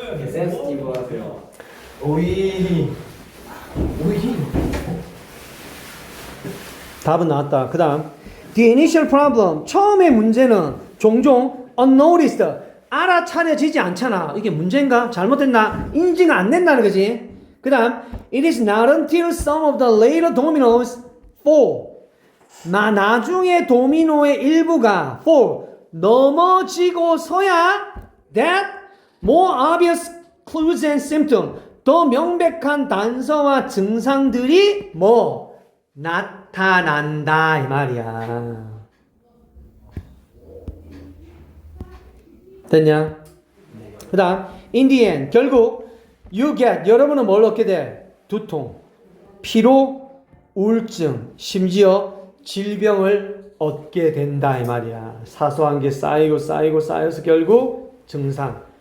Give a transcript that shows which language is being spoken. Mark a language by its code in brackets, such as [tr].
[ko] 센스티브 하세요. 오이. 답은 나왔다. 그 다음 [en] The initial problem, [ko] 처음의 문제는 종종 unnoticed, 알아차려지지 않잖아. 이게 문제인가? 잘못됐나? 인지가 안 된다는 거지. [en] 그 다음 It is not until some of the later dominoes fall, [ko] 나중에 도미노의 일부가 [en] fall, [ko] 넘어지고서야 [en] that more obvious clues and symptoms, [ko] 더 명백한 단서와 증상들이 나타난다 이 말이야. 됐냐? 그 다음 [en] in the end, [ko] 결국 [en] you get, [ko] 여러분은 뭘 얻게 돼? 두통, 피로, 우울증, 심지어 질병을 얻게 된다 이 말이야. 사소한 게 쌓여서 결국 증상.